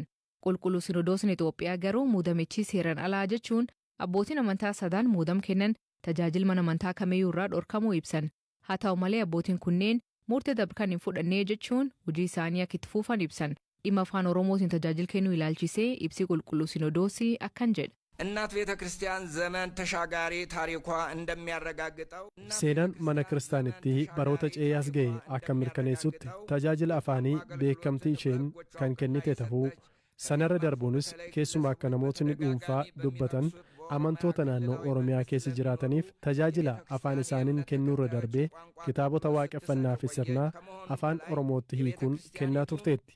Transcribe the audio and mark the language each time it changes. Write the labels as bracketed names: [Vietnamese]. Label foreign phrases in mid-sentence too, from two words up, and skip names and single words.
[Oromo] Qulqulluu Sinodoosiin Itoophiyaa garuu muudamichi seeraan alaa jechuun abbootiin amantaa sadaan muudam kennan tajaajila mana amantaa kamiyyuu irraa dhorkamuu ibsan. Haa ta'u malee abbootiin kunneen murtee dabarkan hin fudhannee jechuun hojii isaanii akka itti fufan ibsan. Dhimma afaan Oromootiin tajaajila kennuu ilaalchisee ibsi qulqulluu Sinodoosii akkan jedha. [Amharic] እናት ቤተ ክርስቲያን ዘመን ተሻጋሪ ታሪኳ እንደሚያረጋግጠው [Oromo] seenaan mana kiristaanitti baroota ce'aas ga'e akka mirkaneessutti tajaajila afaanii beekamtii isheen kan kennite ta'uu sanarra darbuunis keessumaa akka namootni dhuunfaa dubbatan amantoota naannoo Oromiyaa keessa jiraataniif tajaajila afaan isaaniin kennuurra darbee kitaabota waaqeffannaa fi sirnaa afaan Oromootti hiikuun kennaa turteetti.